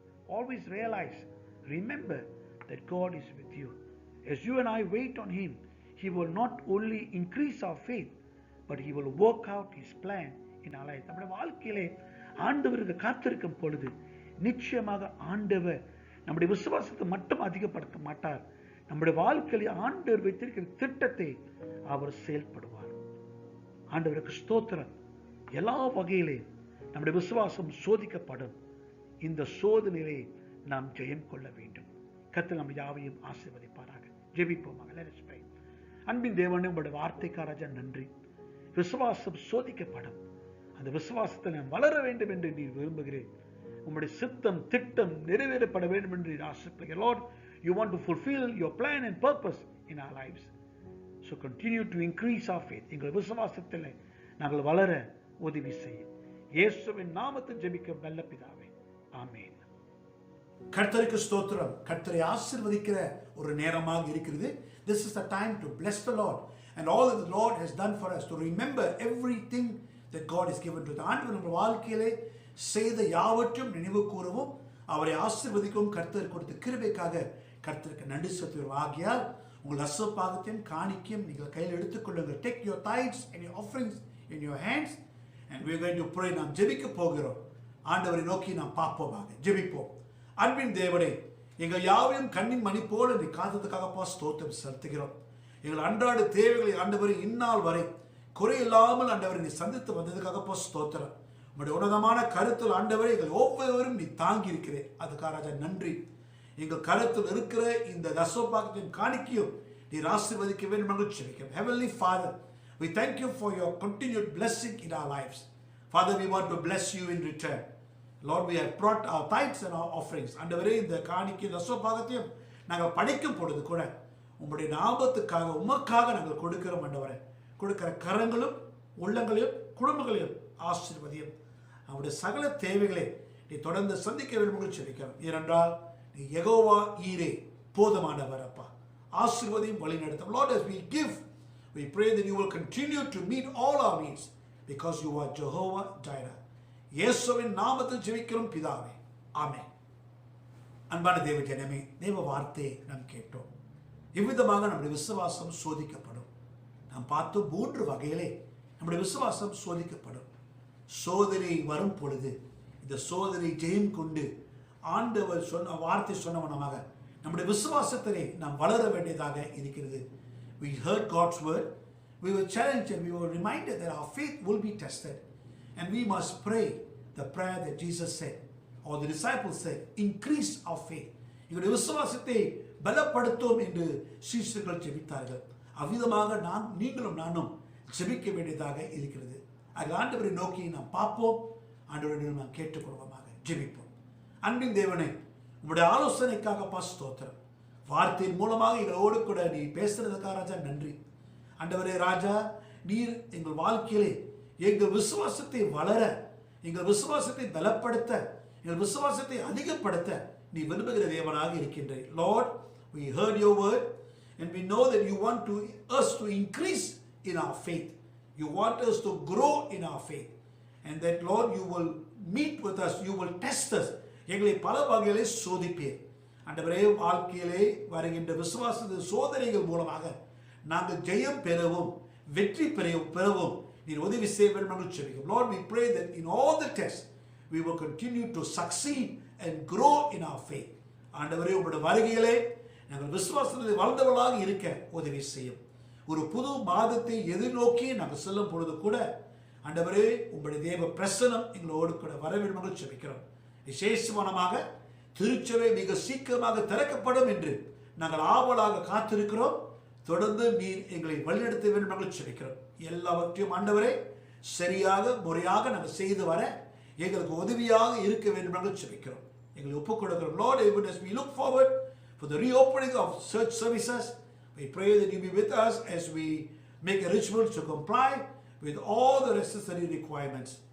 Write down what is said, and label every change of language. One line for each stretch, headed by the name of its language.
English: Always realize, remember that God is with you. As you and I wait on Him, He will not only increase our faith, but He will work out His plan in our life.
Tamil: நம்முடைய வாழ்க்கையிலே ஆண்டவருக்கு காத்திருக்கும் பொழுது நிச்சயமாக ஆண்டவர் நம்முடைய விசுவாசத்தை மட்டும் அதிகப்படுத்த மாட்டார். நம்முடைய வாழ்க்கையில் ஆண்டவர் வைத்திருக்கிற திட்டத்தை அவர் செயல்படுவார். ஆண்டவருக்கு ஸ்தோத்திரம். எல்லா வகையிலே நம்முடைய விசுவாசம் சோதிக்கப்படும். இந்த சோதனையை நாம் ஜெயம் கொள்ள வேண்டும். கர்த்தர் நம்ம யாவையும் ஆசீர்வதிப்பாராக. ஜெபிப்போமாக.
English: Let us pray.
Tamil: அன்பின் தேவனே, உங்களுடைய வார்த்தைக்காராஜா நன்றி. விசுவாசம் சோதிக்கப்படும். அந்த விசுவாசத்தில் நான் வளர வேண்டும் என்று நீர் விரும்புகிறேன். உங்களுடைய சித்தம் திட்டம் நிறைவேறப்பட வேண்டும் என்று நீர் ஆசைப்படுகிறீர்.
English: Lord, you want to fulfill your plan and purpose in our lives. So continue to increase our faith.
Tamil: எங்கள் விசுவாசத்தில் நாங்கள் வளர உதவி செய்யும். இயேசுவின் நாமத்தில் ஜெபிக்க நல்ல பிதாவே. ஆமென். கர்த்தருக்கு ஸ்தோத்திரம். கர்த்தரை ஆசீர்வதிக்கிற ஒரு நேரமாக இருக்கிறது.
English: This is the time to bless the Lord and all that the Lord has done for us, to remember everything that God has given to us.
Tamil: ஆண்டவர் நம்ம வாழ்க்கையிலே செய்த யாவற்றையும் நினைவு கூறவும் அவரை ஆசீர்வதிக்கவும் கர்த்தர் கொடுத்த கிருபைக்காக கர்த்தருக்கு நன்றி செலுத்துகிறோம். ஆகையால் உங்கள் அசப்பாகத்தையும் காணிக்கையும் நீங்கள் கையில் எடுத்துக்கொள்ளுங்கள்.
English: Take your tithes and your offerings in your hands and we are going to pray.
Tamil: நாம் ஜெபிக்க போகிறோம். ஆண்டவரை நோக்கி நாம் பார்ப்போமாக. ஜெபிப்போம். அன்பின் தேவனே, எங்கள் யாவையும் கண்ணின் மணி போல நீ காத்ததுக்காக ஸ்தோத்திரம் செலுத்துகிறோம். எங்கள் அன்றாட தேவைகளை ஆண்டவரை இந்நாள் வரை குறையில்லாமல் ஆண்டவரை நீ சந்தித்து வந்ததுக்காக ஸ்தோத்திரம். உங்களுடைய உன்னதமான கருத்தில் ஆண்டவரை எங்கள் ஒவ்வொருவரும் நீ தாங்கி இருக்கிறேன். அதுக்காக ராஜா நன்றி. எங்கள் கருத்தில் இருக்கிற இந்த தசோபாகத்தின் காணிக்கையும் நீர் ஆசீர்வதிக்க வேண்டும் என்று ஜெபிக்கிறோம்.
English: Heavenly Father, we thank you for your continued blessing in our lives. Father, we want to bless you in return. Lord, we have brought our tithes and our offerings.
Tamil: ஆண்டவரே, இந்த காணிக்கை தசோபாகத்தையும் நாங்கள் படைக்கும் பொழுது கூட உங்களுடைய நாமத்துக்காக உமக்காக நாங்கள் கொடுக்கிறோம். ஆண்டவரே, கொடுக்கிற கரங்களும் உள்ளங்களையும் குடும்பங்களையும் ஆசீர்வதியும். அவருடைய சகல தேவைகளை நீ தொடர்ந்து சந்திக்க வேண்டும் என்று ஜெபிக்கிறோம். ஏனென்றால் நீ யெகோவா ஈரே, போதுமானவர் அப்பா. ஆசீர்வதியும் வழி நடத்தும்.
English: Lord, as we give, we pray that you will continue to meet all our needs because you are Jehovah Jireh.
Tamil: இயேசுவின் நாமத்தில் ஜெபிக்கிறோம் பிதாவே. ஆமென். அன்பான தேவ ஜனமே, தேவ வார்த்தையை நாம் கேட்டோம். இவ்விதமாக நம்முடைய விசுவாசம் சோதிக்கப்படும். நாம் பார்த்தோம் 3 வகையிலே நம்முடைய விசுவாசம் சோதிக்கப்படும். சோதனை வரும் பொழுது இந்த சோதனை ஜெயம் கொண்டு ஆண்டவர் சொன்ன வார்த்தை சொன்னவனமாக நம்முடைய விசுவாசத்திலே நாம் வளர வேண்டியதாக இருக்கிறது.
English: We heard God's word. We were challenged and we were reminded that our faith will be tested. And we must pray the prayer that Jesus said, or the disciples said, increase our faith.
Tamil: எங்களுடைய விசுவாசத்தை பலப்படுத்தும் என்று சீஷர்கள் ஜெபித்தார்கள். அவ்விதமாக நீங்களும் நானும் ஜெபிக்க வேண்டியதாக இருக்கிறது. ஆண்டவரை நோக்கி நாம் பார்ப்போம். ஆண்டவரிடம் நாம் கேட்டுக்கொள்வோமாக. ஜெபிப்போம். அன்பின் தேவனே, உங்களுடைய ஆலோசனைக்காக ஸ்தோத்திரம். வார்த்தையின் மூலமாக எங்களோடு கூட நீ பேசுறதுக்காக ராஜா நன்றி. ஆண்டவரே ராஜா, நீர் எங்கள் வாழ்க்கையிலே எங்கள் விசுவாசத்தை வளர, எங்கள் விசுவாசத்தை பலப்படுத்த, எங்கள் விசுவாசத்தை அதிகப்படுத்த நீ விரும்புகிற தேவனாக இருக்கின்றீர்.
English: Lord, we heard your word and we know that you want us to increase in our faith. You want us to grow in our faith. And that Lord, you will meet with us, you will test us.
Tamil: எங்களை பல வகையிலே சோதிப்பீர். ஆண்டவரே, வாழ்க்கையிலே வருகின்ற விசுவாச சோதனைகள் மூலமாக நாங்கள் ஜெயம் பெறவும் வெற்றி பெறவும் நீர் உதவி செய்ய வேண்டும் என்று ஜெபிக்கிறோம்.
English: Lord, we pray that in all the tests we will continue to succeed and grow in our faith.
Tamil: ஆண்டவரே, உங்களுடைய வருகையிலே நாங்கள் விசுவாசத்தில் வளர்ந்தவர்களாக இருக்க உதவி செய்யும். ஒரு புது மாதத்தை எதிர்நோக்கி நாங்கள் செல்லும் பொழுது கூட ஆண்டவரே, உங்களுடைய தேவ பிரசன்னம் எங்களோடு கூட வர வேண்டும் என்று ஜெபிக்கிறோம். விசேஷமானமாக திருச்சபை மிக சீக்கிரமாக திறக்கப்படும் என்று நாங்கள் ஆவலாக காத்திருக்கிறோம். தொடர்ந்து நீர் எங்களை வழிநடத்த வேண்டும் நாங்கள் ஜெபிக்கிறோம். எல்லாவற்றையும் ஆண்டவரே சரியாக முறையாக நாங்கள் செய்து வர எங்களுக்கு உதவியாக இருக்க வேண்டும் நாங்கள் ஜெபிக்கிறோம். எங்களை ஒப்புக் கொடுக்கிறோம்.
English: Lord, even as we look forward for the reopening of church services, we pray that you be with us as we make arrangements to comply with all the necessary requirements.